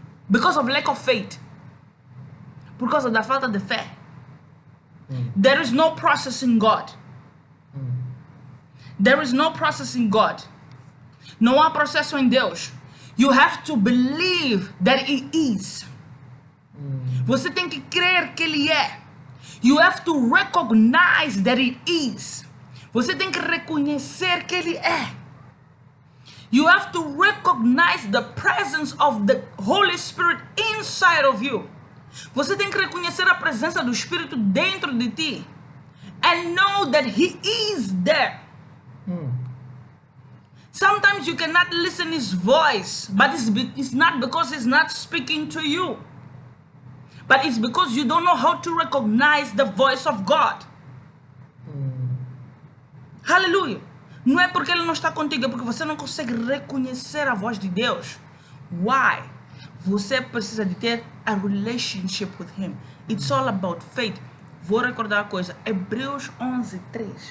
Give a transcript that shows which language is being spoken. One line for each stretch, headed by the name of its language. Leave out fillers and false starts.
English: Because of lack of faith.
Portuguese: Por causa da falta de fé.
English: There is no process in God. There is no process in God.
Portuguese: Não há processo em Deus.
English: You have to believe that He is.
Portuguese: Você tem que crer que Ele é.
English: You have to recognize that He is.
Portuguese: Você tem que reconhecer que Ele é.
English: You have to recognize the presence of the Holy Spirit inside of you.
Portuguese: Você tem que reconhecer a presença do Espírito dentro de ti.
English: And know that He is there. Sometimes you cannot listen His voice, but it's not because He's not speaking to you. But it's because you don't know how to recognize the voice of God. Hallelujah.
Portuguese: Não é porque Ele não está contigo, é porque você não consegue reconhecer a voz de Deus.
English: Why?
Portuguese: Você precisa de ter a
English: relationship with Him. It's all about faith.
Portuguese: Vou recordar a coisa. Hebreus 11:3.